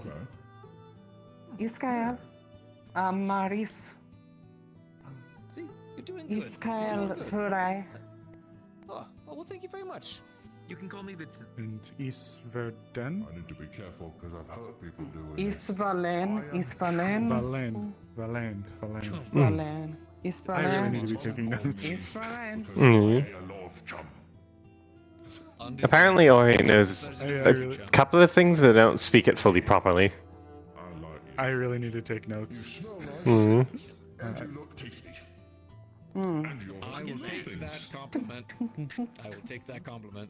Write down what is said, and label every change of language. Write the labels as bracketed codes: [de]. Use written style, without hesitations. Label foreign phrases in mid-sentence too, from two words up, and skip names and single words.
[en] Iskael. Maris. See, you're doing good. Iskael Fray. Oh, well, thank you very much. You can call me Vincent. And East Verden? I need to be careful because I've heard people doing Isvalen. Isvalen. Valen. Isvalen. I really need to be taking notes. Isvalen. Apparently, Ori knows a couple of things, but they don't speak it fully properly. I really need to take notes. Hmm. And you look tasty. I will take that compliment. I will take that compliment.